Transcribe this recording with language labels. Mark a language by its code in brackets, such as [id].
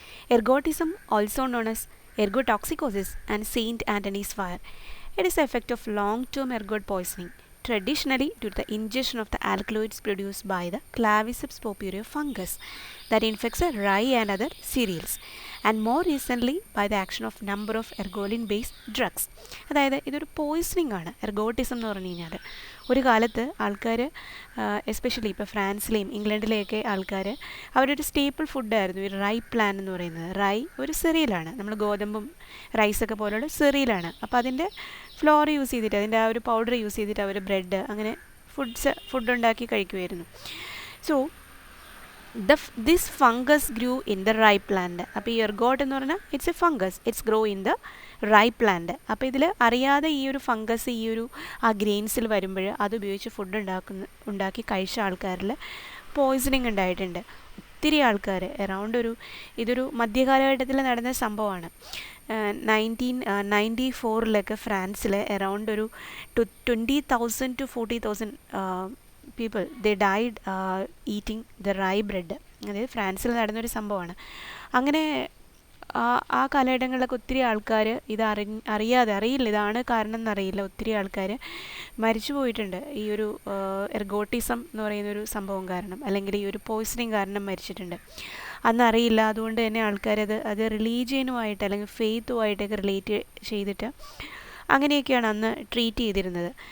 [en] Ergotism, also known as ergotoxicosis and Saint Anthony's fire, it is the effect of long-term ergot poisoning, traditionally due to the ingestion of the alkaloids produced by the Claviceps purpurea fungus that infects rye and other cereals, and more recently by the action of number of ergoline-based drugs. [ml] അതായത് ഇതൊരു poisoning ആണ് ergotism എന്ന് പറഞ്ഞു കഴിഞ്ഞാൽ. ഒരു കാലത്ത് ആൾക്കാർ especially ഇപ്പോൾ ഫ്രാൻസിലെയും ഇംഗ്ലണ്ടിലെയൊക്കെ ആൾക്കാർ അവരൊരു സ്റ്റേപ്പിൾ ഫുഡായിരുന്നു ഈ റൈ പ്ലാൻ എന്ന് പറയുന്നത്. റൈ ഒരു സെറിയലാണ്, നമ്മൾ ഗോതമ്പും റൈസൊക്കെ പോലുള്ള സെറിയലാണ്. അപ്പോൾ അതിൻ്റെ ഫ്ലോർ യൂസ് ചെയ്തിട്ട് അതിൻ്റെ ആ ഒരു പൗഡർ യൂസ് ചെയ്തിട്ട് അവർ ബ്രെഡ് അങ്ങനെ ഫുഡ് ഉണ്ടാക്കി കഴിക്കുമായിരുന്നു. [en] So this fungus grew in the rye plant. [ml] അപ്പോൾ ഈ എർഗോട്ട് എന്ന് പറഞ്ഞാൽ [en] It's a fungus, it's grow in the rye plant. [ml] അപ്പോൾ ഇതിൽ അറിയാതെ ഈ ഒരു ഫംഗസ് ഈ ഒരു ആ ഗ്രെയിൻസിൽ വരുമ്പോൾ അതുപയോഗിച്ച് ഫുഡ് ഉണ്ടാക്കി കഴിച്ച ആൾക്കാരിൽ പോയിസണിങ് ഉണ്ടായിട്ടുണ്ട്. ഒത്തിരി ആൾക്കാർ ഇതൊരു മധ്യകാലഘട്ടത്തിൽ നടന്ന സംഭവമാണ്. [en] 1994 [ml] ഫ്രാൻസിൽ അറൗണ്ട് ഒരു [en] 20,000 to 40,000 people they died eating the rye bread. [ml] അതായത് ഫ്രാൻസിൽ നടന്നൊരു സംഭവമാണ്. അങ്ങനെ ആ കാലഘട്ടങ്ങളിലൊക്കെ ഒത്തിരി ആൾക്കാർ ഇത് അറിയില്ല, ഇതാണ് കാരണം എന്നറിയില്ല, ഒത്തിരി ആൾക്കാർ മരിച്ചു പോയിട്ടുണ്ട് ഈ ഒരു എർഗോട്ടിസം എന്ന് പറയുന്നൊരു സംഭവം കാരണം, അല്ലെങ്കിൽ ഈ ഒരു പോയിസണിങ് കാരണം മരിച്ചിട്ടുണ്ട്. അന്നറിയില്ല, അതുകൊണ്ട് തന്നെ ആൾക്കാരത് റിലീജിയനുമായിട്ട് അല്ലെങ്കിൽ ഫെയ്ത്തുമായിട്ടൊക്കെ റിലേറ്റ് ചെയ്തിട്ട് അങ്ങനെയൊക്കെയാണ് അന്ന് ട്രീറ്റ് ചെയ്തിരുന്നത്.